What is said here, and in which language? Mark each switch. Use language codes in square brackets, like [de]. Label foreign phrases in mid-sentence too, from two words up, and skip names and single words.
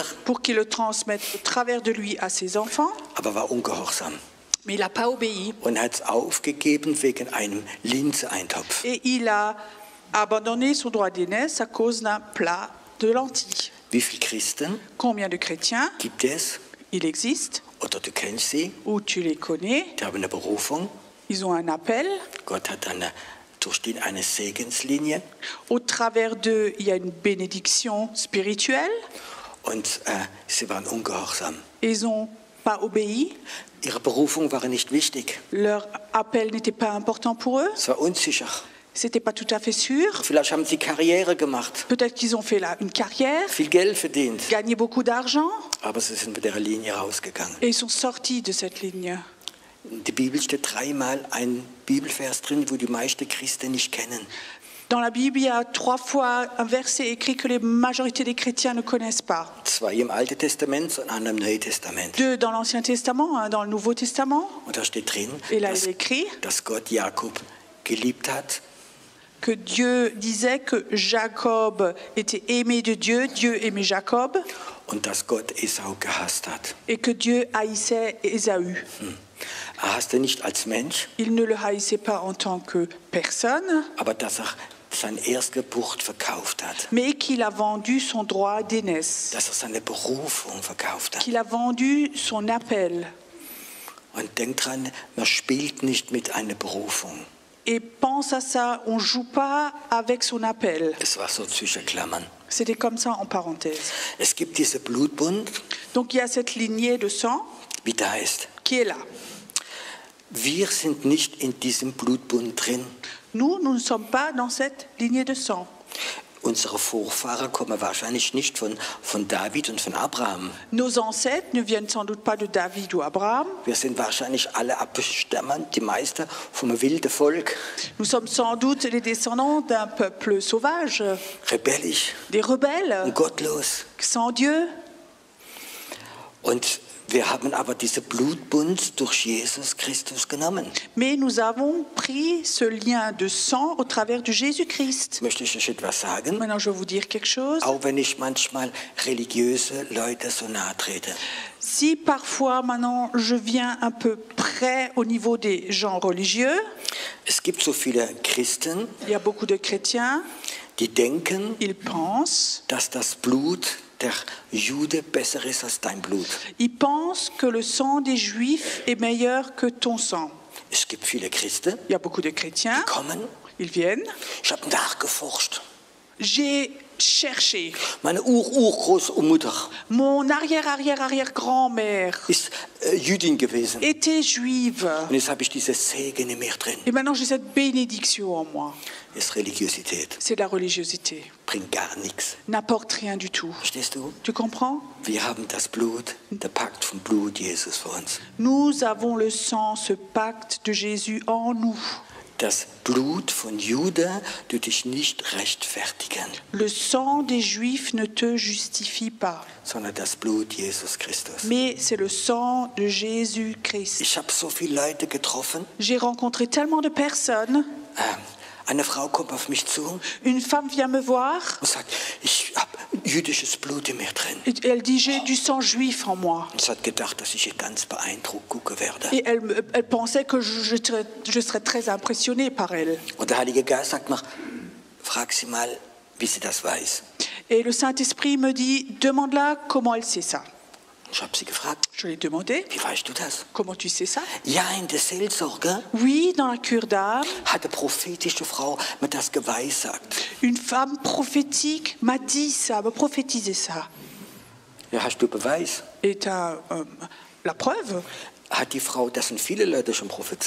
[fr] pour qu'il le transmette au travers de lui à ses enfants, [de] aber war ungehorsam. [fr] mais il n'a pas obéi. [de] Und hat es aufgegeben wegen einem Linseeintopf. [fr] Et il a abandonné son droit d'aînesse à cause d'un plat de lentilles. [de] Wie viele Christen [fr] Combien de chrétiens [de] gibt es, [fr] il existe, [de] oder du kennst sie, [fr] ou tu les connais, [de] die haben eine Berufung. [fr] ils ont un appel, [de] Gott hat durch die eine Segenslinie [fr] au travers d'eux, il y a une bénédiction spirituelle, [de] und sie waren ungehorsam. [fr] et ils n'ont pas obéi, [de] Ihre Berufung war nicht wichtig. [fr] leur appel n'était pas important pour eux, [de] Es war unsicher. [fr] c'était pas tout à fait sûr. [de] Vielleicht haben sie Karriere gemacht, [fr] Peut-être qu'ils ont fait là une carrière, [de] viel Geld verdient, [fr] gagné beaucoup d'argent, [de] aber sie sind mit der Linie rausgegangen. [fr] et ils sont sortis de cette ligne. [de] In der Bibel steht dreimal ein Bibelvers drin, wo die meisten Christen nicht kennen. [fr] Dans la Bible, il y a 3 fois un verset écrit que la majorité des chrétiens ne connaissent pas. [de] Zwei im Alten Testament und einer im Neuen Testament. [fr] 2 dans l'Ancien Testament, 1 dans le Nouveau Testament. [de] Und da steht drin, [fr] Et là, il est écrit [de] dass Gott Jakob geliebt hat [fr] que Dieu disait que Jacob était aimé de Dieu, Dieu aimait Jacob, [de] und dass Gott Esau gehasst hat. [fr] et que Dieu haïssait Ésaü. [de] Er hasste nicht als Mensch, [fr] Il ne le haïssait pas en tant que personne, [de] aber dass er seine Erstgeburt verkauft hat. [fr] mais qu'il a vendu son droit d'aînesse, [de] Dass er seine Berufung verkauft hat. [fr] qu'il a vendu son appel. [de] Und denkt dran, man spielt nicht mit einer Berufung. [fr] et pense à ça. On ne joue pas avec son appel. [de] Es war so zwischen Klammern. [fr] C'était comme ça en parenthèse. [de] Es gibt diese Blutbund, [fr] Donc il y a cette lignée de sang [de] wie da heißt. [fr] qui est là. [de] Wir sind nicht in diesem Blutbund drin. [fr] Nous ne sommes pas dans cette lignée de sang. [de] Unsere Vorfahren kommen wahrscheinlich nicht von David und von Abraham. [fr] Nos ancêtres ne viennent sans doute pas de David ou Abraham. [de] Wir sind wahrscheinlich alle abstammend, die meisten, vom wilden Volk, [fr] Nous sommes sans doute les descendants d'un peuple sauvage, [de] rebellisch [fr] des rebelles, [de] und gottlos. [fr] sans Dieu. [de] Und wir haben aber diese Blutbund durch Jesus Christus genommen. [fr] Mais nous avons pris ce lien de sang au travers de Jésus-Christ. [de] Jetzt möchte ich euch etwas sagen, [fr] Maintenant, je vais vous dire quelque chose. [de] auch wenn ich manchmal religiöse Leute so nahe trete. [fr] Si parfois, maintenant, je viens un peu près au niveau des gens religieux, [de] Es gibt so viele Christen, [fr] il y a beaucoup de chrétiens, [de] die denken, [fr] ils pensent, [de] dass das Blut der Jude besser ist als dein Blut. [fr] ils pensent que le sang des Juifs est meilleur que ton sang. [de] Es gibt viele Christen, [fr] Il y a beaucoup de [de] die [fr] chrétiens, [de] kommen, [fr] ils viennent. [de] ich habe nachgeforscht. [fr] J'ai cherché. [de] Meine Urgroßmutter [fr] Mon arrière-arrière-arrière-grand-mère [de] ist Jüdin gewesen. [fr] était juive. [de] Und jetzt habe ich diese Segen in mir drin. [fr] Et maintenant, j'ai cette bénédiction en moi. [de] Das ist Religiosität. [fr] C'est de la religiosité. [de] Bringt gar nichts. [fr] N'apporte rien du tout. [de] Verstehst du? [fr] Tu comprends? [de] Wir haben das Blut, der Pakt vom Blut Jesus für uns. [fr] Nous avons le sang, ce pacte de Jésus en nous. [de] Das Blut von Juda tut dich nicht rechtfertigen, [fr] Le sang des Juifs ne te justifie pas, [de] sondern das Blut Jesus Christus. [fr] mais c'est le sang de Jésus-Christ. [de] Ich habe so viele Leute getroffen. [fr] J'ai rencontré tellement de personnes. [de] Eine Frau kommt auf mich zu [fr] Une femme vient me voir [de] und sagt, ich habe jüdisches Blut in mir drin. [fr] et elle dit j'ai du sang juif en moi. [de] Und sie hat gedacht, dass ich hier ganz beeindruckt gucken werde. [fr] Et elle pensait que je serais très impressionnée par elle. [de] Und der Heilige Geist sagt mir, frag sie mal, wie sie das weiß. [fr] Et le Saint-Esprit me dit demande-la comment elle sait ça. [de] Ich habe sie gefragt, [fr] Je lui ai demandé [de] wie weißt du das? [fr] comment tu sais ça. [de] Ja, in der Seelsorge [fr] Oui, dans la cure d'âme, [de] hat eine prophetische Frau mir das geweissagt. [fr] une femme prophétique m'a dit ça, m'a prophétisé ça. [de] Ja, hast du Beweis? [fr] Et tu as la preuve. [de] Hat die Frau, das sind viele Leute schon prophezeit.